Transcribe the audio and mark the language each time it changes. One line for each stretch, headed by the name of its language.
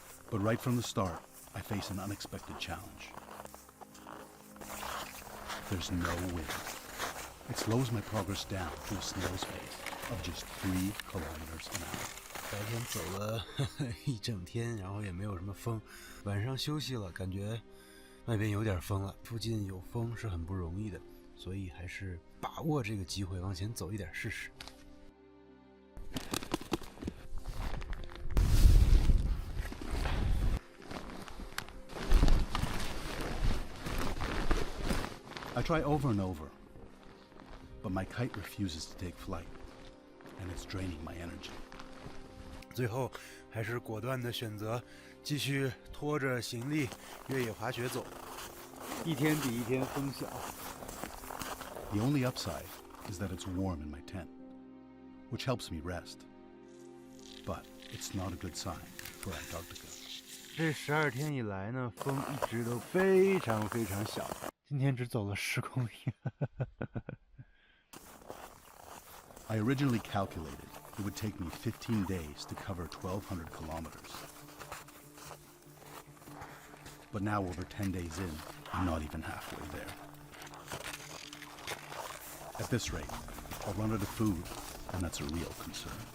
English: But right from the start, I face an unexpected challenge. There's no wind. It slows my progress down to a snail's pace of just 3 kilometers an hour.
Chinese: 白天走了一整天，然后也没有什么风，晚上休息了，感觉外边有点风了，附近有风是很不容易的，所以还是把握这个机会往前走一点试试。
English: I try over and over, but my kite refuses to take flight, and it's draining my energy.
Chinese: 最后还是果断的选择继续拖着行李越野滑雪走，一天比一天风小。
English: The only upside is that it's warm in my tent, which helps me rest. But it's not a good sign for Antarctica.
Chinese: 这12天以来呢，风一直都非常非常小，今天只走了10公里。
English: I originally calculated it would take me 15 days to cover 1,200 kilometers. But now, over 10 days in, I'm not even halfway there. At this rate, I'll run out of food, and that's a real concern.